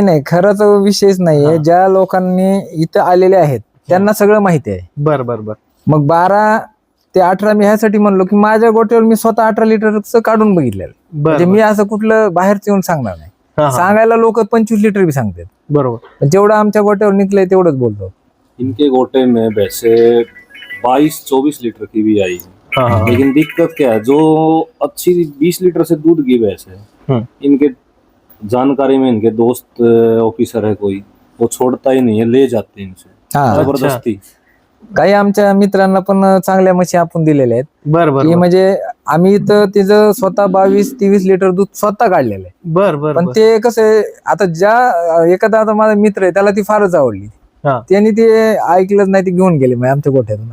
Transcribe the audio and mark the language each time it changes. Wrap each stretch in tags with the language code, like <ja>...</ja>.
<mr>नाही, खराचा विषयच नाहीये. ज्या लोकांनी इथं आलेले आहेत त्यांना सगळं माहिती आहे. बरं. मग 12 ते 18 मी ह्यासाठी म्हणलो की माझ्या गोट्यावर मी स्वतः 18 लिटरचं काढून बघितलेलं. म्हणजे मी असं कुठलं बाहेरच येऊन सांगणार नाही. सांगायला लोक 25 लिटर भी सांगतात. बरोबर. पण जेवढं आमच्या गोट्यावर निघलंय तेवढंच बोलतो.</mr> <hi>इनके गोटे में वैसे 22-24 लीटर की भी आई है, लेकिन दिक्कत क्या है, जो अच्छी 20 लीटर से दूध की भैंस है, इनके जानकारी में इनके दोस्त ऑफिसर है कोई, वो छोड़ता ही नहीं है, ले जाते हैं इनसे जबरदस्ती.</hi> <mr>काही आमच्या मित्रांना पण चांगल्या म्हशी आपण दिलेल्या आहेत. बरं. म्हणजे आम्ही तर तिचं स्वतः 22-23 लिटर दूध स्वतः काढलेलं आहे. बरं. पण ते कसं आहे, आता ज्या एखादा आता माझा मित्र आहे त्याला ती फारच आवडली, त्यांनी ते ऐकलंच नाही, ते घेऊन गेले आमच्या गोठ्यातून.</mr>